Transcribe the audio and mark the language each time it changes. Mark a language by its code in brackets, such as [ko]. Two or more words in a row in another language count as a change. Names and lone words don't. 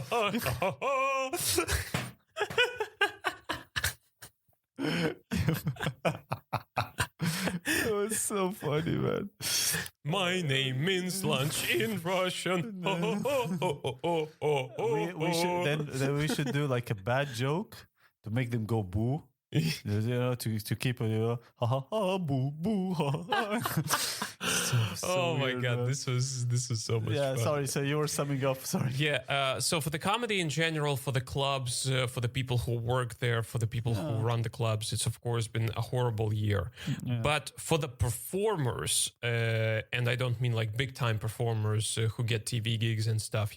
[en] It was so funny, man. My name means lunch in Russian. We should do like a bad joke to make them go boo. To keep ha ha ha boo boo ha. Oh my God, man. this was so much fun. Sorry. So you were summing up. Sorry. Yeah. So for the comedy in general, for the clubs, for the people who work there, for the people who run the clubs, it's of course been a horrible year. Yeah. But for the performers, and I don't mean like big time performers who get TV gigs and stuff.